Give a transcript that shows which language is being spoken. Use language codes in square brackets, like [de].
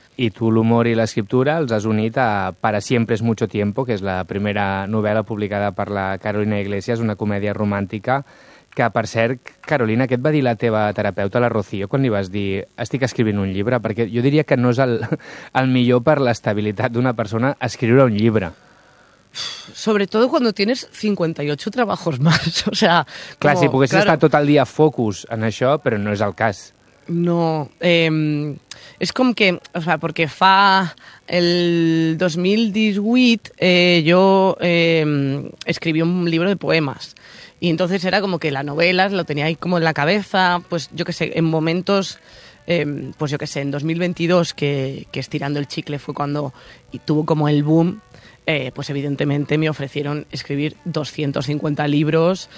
[ca] I tu l'humor i l'escriptura els has unit a Para siempre es mucho tiempo, que és la primera novel·la publicada per la Carolina Iglesias, una comèdia romàntica, que, per cert, Carolina, què et va dir la teva terapeuta, la Rocío, quan li vas dir estic escrivint un llibre? Perquè jo diria que no és el millor per l'estabilitat d'una persona escriure un llibre. [es] Sobre todo cuando tienes 58 trabajos más, o sea... [ca] Clar, si poguessis estar tot el dia focus en això, però no és el cas. [es] No, es como que, o sea, porque fa el 2018 yo escribí un libro de poemas Y entonces era como que la novela lo tenía ahí como en la cabeza, pues yo qué sé, en momentos, pues yo qué sé, en 2022, que Estirando el Chicle fue cuando y tuvo como el boom, pues evidentemente me ofrecieron escribir 250 libros.